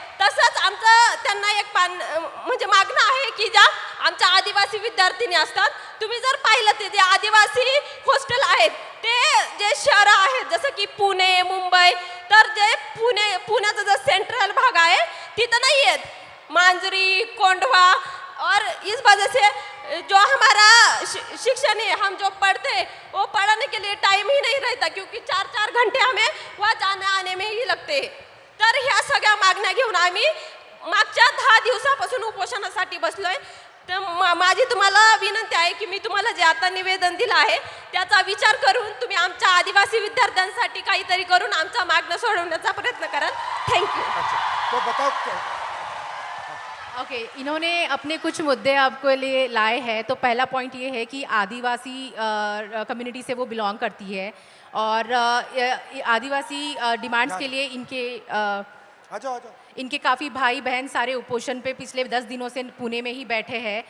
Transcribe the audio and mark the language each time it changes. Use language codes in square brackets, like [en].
[mr] तसंच आमचं त्यांना एक म्हणजे मागणं आहे की ज्या आमच्या आदिवासी विद्यार्थिनी असतात, तुम्ही जर पाहिलं ते जे आदिवासी हॉस्टेल आहेत ते जे शहरं आहेत जसं की पुणे मुंबई, तर जे पुण्याचा जो सेंट्रल भाग आहे तिथं नाही आहेत. [hi] मांजरी कोंढवा और इस वजह से जो हमारा शिक्षण है, हम जो पढ़ते वो पढ़ने के लिए टाइम ही नहीं रहता क्योंकि 4-4 घंटे हमें वहाँ जाने आने में ही लगते. [mr] तर ह्या सगळ्या मागण्या घेऊन आम्ही मागच्या 10 दिवसापासून उपोषणासाठी बसलोय. तर माझी तुम्हाला विनंती आहे की मी तुम्हाला जे आता निवेदन दिलं आहे त्याचा विचार करून तुम्ही आमच्या आदिवासी विद्यार्थ्यांसाठी काहीतरी करून आमचा मागणं सोडवण्याचा प्रयत्न कराल. [en] Thank you. [hi] तो बताओ ओके इन्होंने अपने कुछ मुद्दे आपके लिए लाए हैं. तो पहला पॉइंट ये है कि आदिवासी कम्युनिटी से वो बिलोंग करती है और आदिवासी डिमांड्स के लिए आ जाओ इनके काफ़ी भाई बहन सारे उपोषण पे पिछले 10 दिनों से पुणे में ही बैठे हैं.